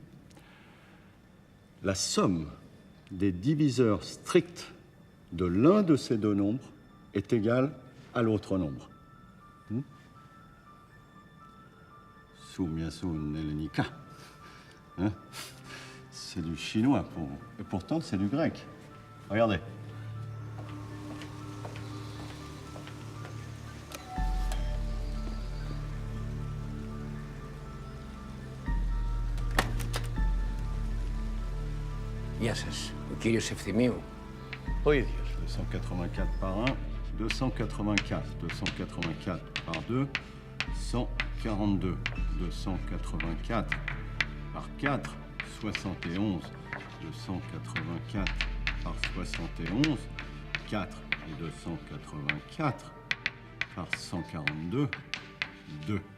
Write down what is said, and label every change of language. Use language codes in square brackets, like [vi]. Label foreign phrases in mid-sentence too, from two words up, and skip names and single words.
[fr] La somme des diviseurs stricts de l'un de ces deux nombres est égale à l'autre nombre. Sumyasun Helenika. Hein? C'est du chinois pour vous. Et pourtant, c'est du grec. Regardez. [el] Γεια σας. Ο κύριος Ευθυμίου. Ο ίδιος. [fr] 284 par 1, 284. 284 par 2, 142. 284 par 4, 71. 284 par 71, 4 et 284 par 142, 2.